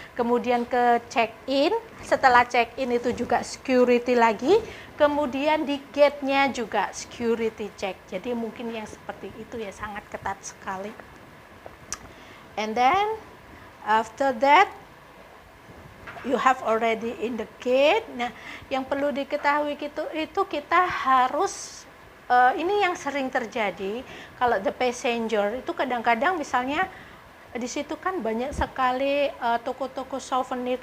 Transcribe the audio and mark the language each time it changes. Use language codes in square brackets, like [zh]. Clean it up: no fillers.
[id] Kemudian ke check in, setelah check in itu juga security lagi. Kemudian di gate-nya juga security check. Jadi mungkin yang seperti itu ya, sangat ketat sekali. [en] And then after that you have already in the gate. [id] Nah, yang perlu diketahui itu kita harus ini yang sering terjadi kalau [en] the passenger [id] itu kadang-kadang misalnya di situ kan banyak sekali toko-toko souvenir.